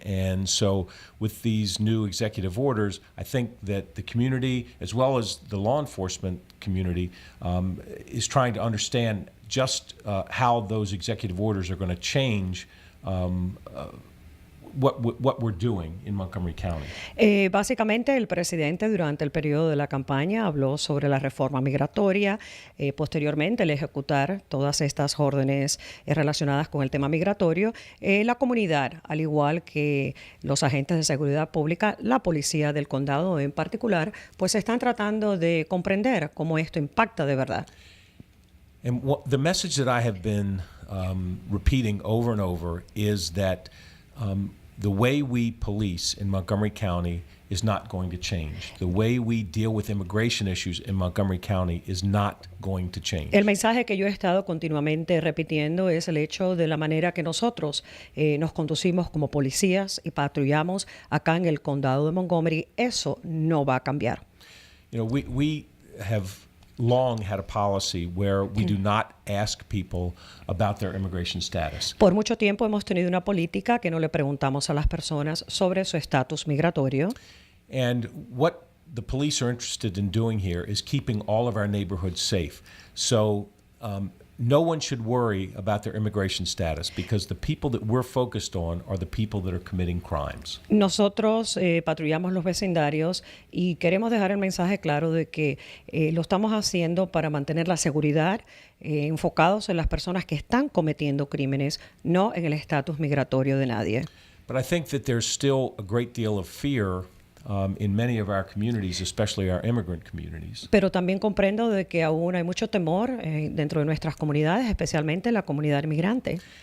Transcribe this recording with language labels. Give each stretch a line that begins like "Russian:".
English: And so with these new executive orders, I think that the community, as well as the law enforcement community, is trying to understand just how those executive orders are going to change what we're doing in Montgomery County.
Spanish: Básicamente, el presidente durante el periodo de la campaña habló sobre la reforma migratoria, posteriormente el ejecutar todas estas órdenes relacionadas con el tema migratorio. La comunidad, al igual que los agentes de seguridad pública, la policía del condado en particular, pues están tratando de comprender cómo esto impacta de verdad.
English: And the message that I have been repeating over and over is that the way we police in Montgomery County is not going to change. The way we deal with immigration issues in Montgomery County is not going to change.
Spanish: El mensaje que yo he estado continuamente repitiendo es el hecho de la manera que nosotros nos conducimos como policías y patrullamos acá en el condado de Montgomery. Eso no va a cambiar.
English: You know, we have long had a policy where we do not ask people about their immigration status.
Spanish: Por mucho tiempo hemos tenido una política que no le preguntamos a las personas sobre su estatus migratorio.
English: And what the police are interested in doing here is keeping all of our neighborhoods safe. So no one should worry about their immigration status because the people that we're focused on are the people that are committing crimes.
Spanish: Nosotros patrullamos los vecindarios y queremos dejar el mensaje claro de que lo estamos haciendo para mantener la seguridad, enfocados en las personas que están cometiendo crímenes, no en el estatus migratorio de nadie.
English: But I think that there's still a great deal of fear in many of our communities, especially our immigrant communities.
Spanish: Pero también comprendo de que aún hay mucho temor dentro de nuestras comunidades, especialmente la comunidad inmigrante.